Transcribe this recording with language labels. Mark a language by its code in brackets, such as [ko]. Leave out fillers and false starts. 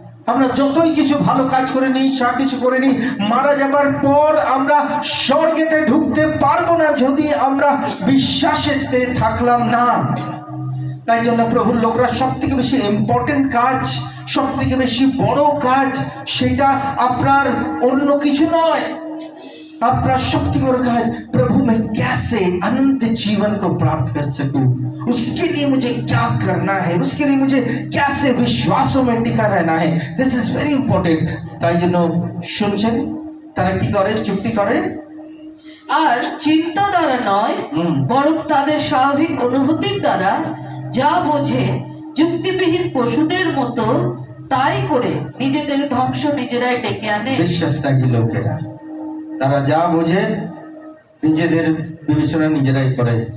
[bn] আমরা যতই কিছু ভালো কাজ করে নিই, যা কিছু করে নিই, মারা যাবার পর আমরা স্বর্গেতে ঢুকতে পারবো না যদি আমরা বিশ্বাসেতে থাকলাম না। তাই জন্য প্রভুর লোকরা সব থেকে বেশি ইম্পর্টেন্ট কাজ, সব থেকে বেশি বড় কাজ, সেটা আপনার অন্য কিছু নয়। [hi] आपका शक्ति और काज, प्रभु मैं कैसे अनंत जीवन को प्राप्त कर सकूं, उसके लिए मुझे क्या करना है, उसके लिए मुझे कैसे विश्वासों में टिका रहना है, [en] This is very important. [bn] তাই জন্য শুনছেন, তারা কি করে, চুক্তি করে, আর চিন্তা দ্বারা নয়, বরং তাদের স্বাভাবিক অনুভূতির দ্বারা যা বোঝে যুক্তিবিহীন পশুদের মতো তাই করে নিজেদের ধ্বংস নিজেরাই ডেকে আনে। বিশ্বাসত্যাগী লোকেরা তারা যা বোঝে নিজেদের বিবেচনা নিজেরাই করে।